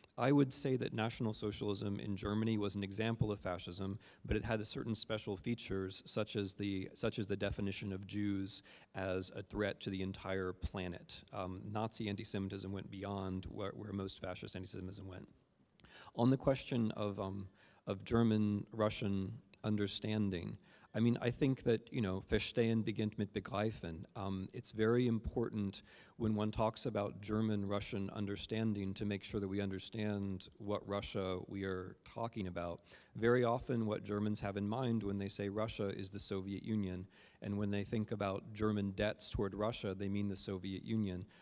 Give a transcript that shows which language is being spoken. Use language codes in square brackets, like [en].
[en] I would say that National Socialism in Germany was an example of fascism, but it had certain special features, such as the definition of Jews as a threat to the entire planet. Nazi anti-Semitism went beyond where most fascist anti-Semitism went. On the question of German-Russian understanding, I mean, I think that, [de] verstehen beginnt mit begreifen. [en] It's very important when one talks about German-Russian understanding to make sure that we understand what Russia we are talking about. Very often what Germans have in mind when they say Russia is the Soviet Union, and when they think about German debts toward Russia, they mean the Soviet Union.